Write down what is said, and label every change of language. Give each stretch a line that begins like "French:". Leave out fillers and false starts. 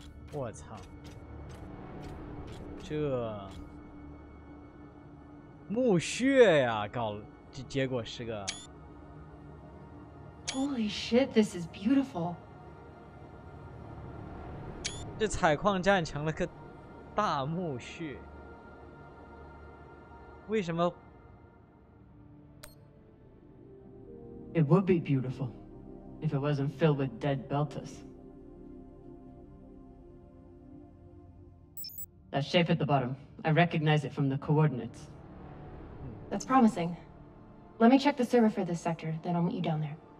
Chinese: 我操！这墓穴呀，搞结果是个。
English: Holy shit, this is beautiful.
Chinese: 这采矿站成了个大墓穴，为什么
English: It would be beautiful if it wasn't filled with dead belters. That shape at the bottom, I recognize it from the coordinates. That's promising. Let me check the server for this sector, then I'll meet you down there.